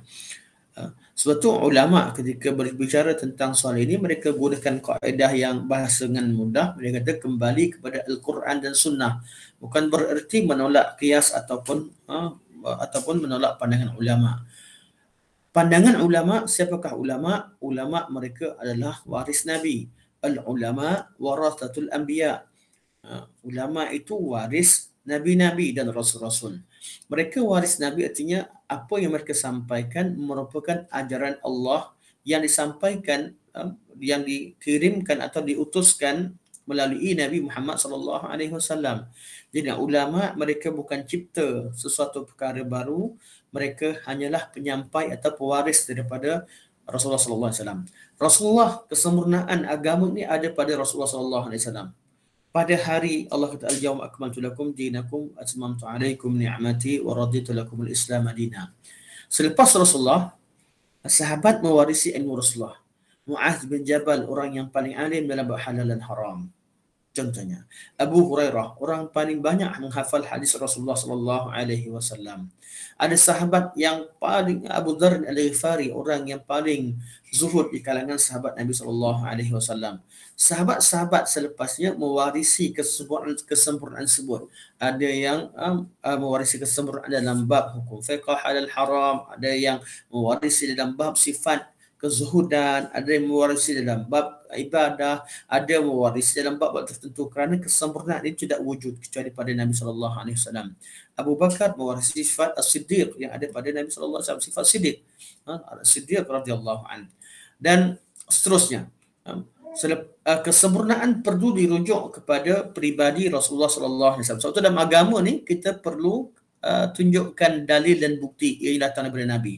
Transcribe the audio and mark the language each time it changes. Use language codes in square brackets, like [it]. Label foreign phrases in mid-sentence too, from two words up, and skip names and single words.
[ms] Sebab tu ulama ketika berbicara tentang soal ini, mereka gunakan kaedah yang bahasa dengan mudah. Mereka kata kembali kepada Al-Quran dan Sunnah. Bukan bererti menolak qiyas ataupun menolak pandangan ulama. Pandangan ulama, siapakah ulama? Ulama mereka adalah waris Nabi. [ar] العلماء ورثة الأنبياء. [ms] Ulama itu waris Nabi-Nabi dan Rasul-Rasul. Mereka waris Nabi artinya apa yang mereka sampaikan merupakan ajaran Allah yang disampaikan, yang dikirimkan atau diutuskan melalui Nabi Muhammad SAW. Jadi ulama mereka bukan cipta sesuatu perkara baru, mereka hanyalah penyampai atau pewaris daripada Rasulullah SAW. Rasulullah, kesempurnaan agama ini ada pada Rasulullah SAW. Pada hari Allah kata [ar] اليوم أكملت لكم دينكم أتممت عليكم نعمتي ورضيت لكم الإسلام دينا. [ms] Selepas Rasulullah, sahabat mewarisi ilmu Rasulullah. Mu'adz bin Jabal, orang yang paling alim dalam bab halal dan haram. Contohnya, Abu Hurairah, orang paling banyak menghafal hadis Rasulullah [ar] صلى الله عليه وسلم. [ms] Ada sahabat yang paling, Abu Dzar Al-Ghifari, orang yang paling zuhud di kalangan sahabat Nabi [ar] صلى الله عليه وسلم. [ms] Sahabat-sahabat selepasnya mewarisi kesempurnaan tersebut. Ada yang mewarisi kesempurnaan dalam bab hukum fiqh halal haram, ada yang mewarisi dalam bab sifat kezuhudan, ada yang mewarisi dalam bab ibadah, ada yang mewarisi dalam bab tertentu, kerana kesempurnaan itu tidak wujud kecuali pada Nabi [ar] صلى الله عليه وسلم. [ms] Abu Bakar mewarisi sifat as-siddiq yang ada pada Nabi [ar] صلى الله عليه وسلم, [ms] sifat siddiq. Siddiq [ar] رضي الله عنه. [ms] Dan seterusnya. Kesempurnaan perlu dirujuk kepada pribadi Rasulullah [ar] صلى الله عليه وسلم. [ms] Sebab itu dalam agama ni kita perlu tunjukkan dalil dan bukti yang datang daripada Nabi.